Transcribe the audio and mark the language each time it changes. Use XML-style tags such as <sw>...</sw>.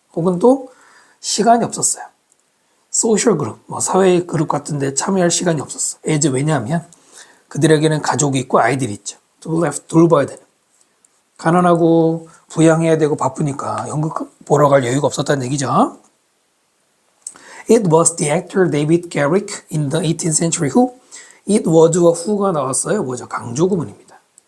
<ko>혹은 또 시간이 없었어요. 소셜 그룹, 뭐 사회 그룹 같은데 참여할 시간이 없었어. 왜냐하면 그들에게는 가족이 있고 아이들이 있죠. 돌봐야 되는. 가난하고 부양해야 되고 바쁘니까 연극 보러 갈 여유가 없었다는 얘기죠.</ko> <en>It was the actor David Garrick in the 18th century who.</en> <ko>It was와 who가 나왔어요. 뭐죠? 강조구문입니다.</ko>